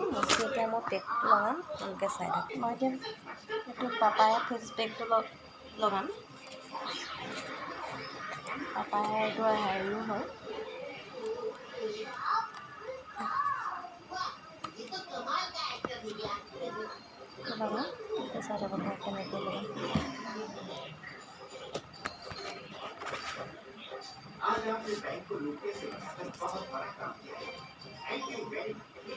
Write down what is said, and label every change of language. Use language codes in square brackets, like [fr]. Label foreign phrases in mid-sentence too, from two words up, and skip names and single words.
[as] মচি এতিয়া মই পেকটো লগাম। এনেকৈ চাই থাকক। মই এতিয়া এইটো [en] papaya face [as] পেকটো লগাম। পাপায়া এইটো হেৰিও হয়। লগাম চাই থাকক কেনেকৈ লগাম। [hi] आज आपने बैंक को लूटने से बचकर बहुत बड़ा काम किया है। [en] thank you very much.